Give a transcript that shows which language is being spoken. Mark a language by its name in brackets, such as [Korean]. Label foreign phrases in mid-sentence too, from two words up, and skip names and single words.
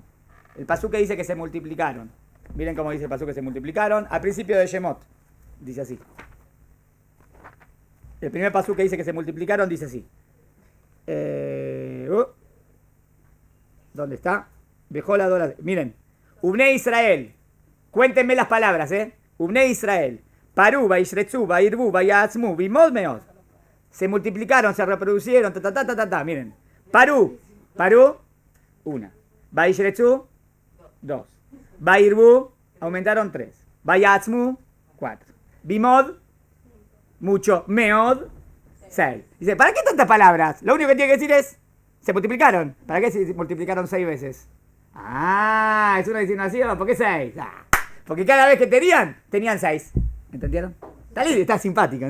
[Spanish] El pasuk que dice que se multiplicaron. Miren cómo dice el pasuk que se multiplicaron. Al principio de Shemot, dice así. El primer pasuk que dice que se multiplicaron dice así. ¿Dónde está? Miren. [Hebrew] ובני ישראל. [Spanish] Cuéntenme las palabras, [Hebrew] ובני ישראל. פרו, וישרצו, וירבו, ויעצמו, במאד מאד. [Spanish] Se multiplicaron, se reproducieron, miren. Parú, 1. Vaishretzu, 2. Vairbu, aumentaron 3. Vayatzmu, 4. Bimod, mucho. Meod, 6. Dice, ¿para qué tantas palabras? Lo único que tiene que decir es, se multiplicaron. ¿Para qué se multiplicaron 6 veces? Ah, es una insinuación. ¿Por qué 6? Porque cada vez que tenían 6. ¿Entendieron? Está simpático, ¿no?